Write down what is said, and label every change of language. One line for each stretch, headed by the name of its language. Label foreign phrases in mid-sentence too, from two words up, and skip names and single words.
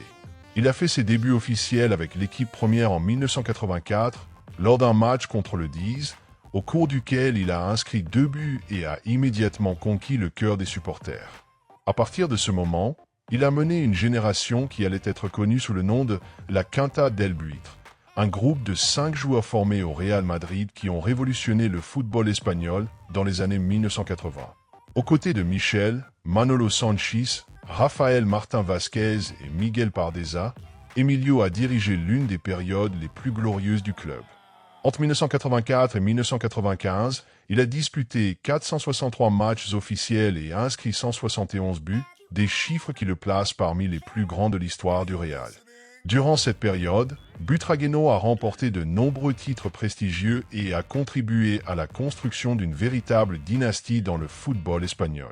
French: Il a fait ses débuts officiels avec l'équipe première en 1984, lors d'un match contre le Diz, au cours duquel il a inscrit 2 buts et a immédiatement conquis le cœur des supporters. À partir de ce moment, il a mené une génération qui allait être connue sous le nom de la Quinta del Buitre, un groupe de 5 joueurs formés au Real Madrid qui ont révolutionné le football espagnol dans les années 1980. Aux côtés de Michel, Manolo Sanchis, Rafael Martín Vázquez et Miguel Pardeza, Emilio a dirigé l'une des périodes les plus glorieuses du club. Entre 1984 et 1995, il a disputé 463 matchs officiels et a inscrit 171 buts, des chiffres qui le placent parmi les plus grands de l'histoire du Real. Durant cette période, Butragueño a remporté de nombreux titres prestigieux et a contribué à la construction d'une véritable dynastie dans le football espagnol.